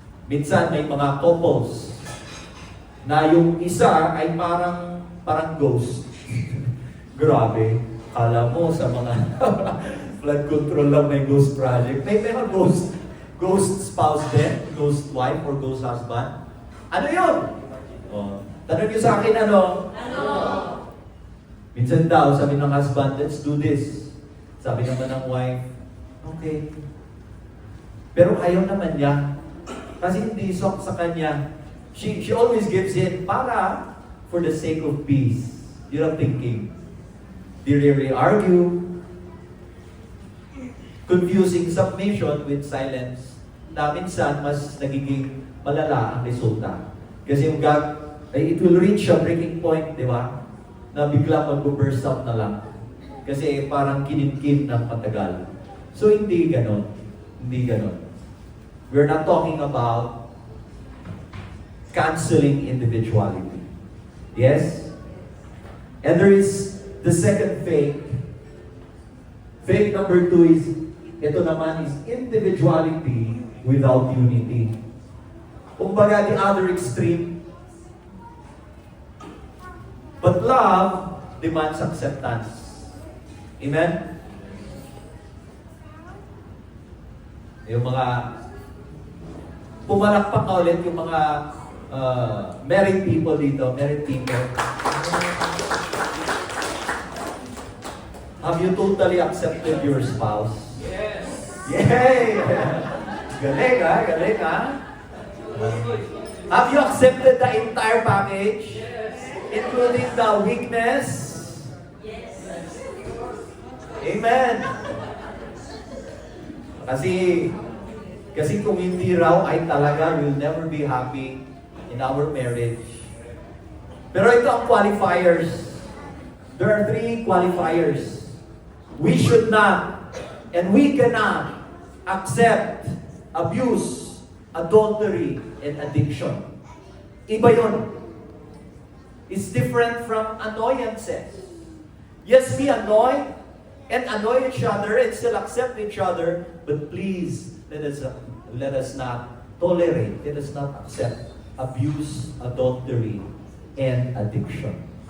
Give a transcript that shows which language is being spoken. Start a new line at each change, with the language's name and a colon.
Filipino: Minsan, may mga couples na yung isa ay parang ghost. Grabe. Kala mo sa mga flood control lang may ghost project. May mga
English: ghost spouse din, ghost wife or ghost husband.
Filipino: Ano yun? Oh, tanong niyo sa akin ano? Minsan daw, sabi ng husband,
English: let's do this.
Filipino: Sabi naman ng wife, okay. Pero ayaw naman niya. Kasi hindi sok sa kanya.
English: She always gives in para for the sake of peace. You're not thinking. They really argue. Confusing submission with silence.
Filipino: Na minsan, mas nagiging malala ang resulta. Kasi yung
English: it will reach a breaking point,
Filipino: di ba? Na bigla mag-burst out na lang. Kasi parang kinimkim ng matagal. So hindi ganon. Hindi ganon.
English: We're not talking about canceling individuality. Yes? And there is the second fake. Fake number 2 is,
Filipino: ito naman is
English: individuality without unity. Kumbaga, the other extreme. But love demands acceptance. Amen?
Filipino: Yung mga pumalakpak ka ulit yung mga
English: married people
Filipino: dito.
English: Married people. Have you totally accepted your spouse? Yes.
Filipino: Yay! Galing ha?
English: Have you accepted the entire package? Including the weakness? Amen.
Filipino: Kasi kung hindi raw ay talaga
English: we'll never be happy in our marriage.
Filipino: Pero ito ang qualifiers.
English: There are 3 qualifiers. We should not and we cannot accept abuse, adultery, and addiction.
Filipino: Iba yun.
English: It's different from annoyances. Yes, we annoy and annoy each other and still accept each other, but please, let us not tolerate, let us not accept abuse, adultery, and addiction.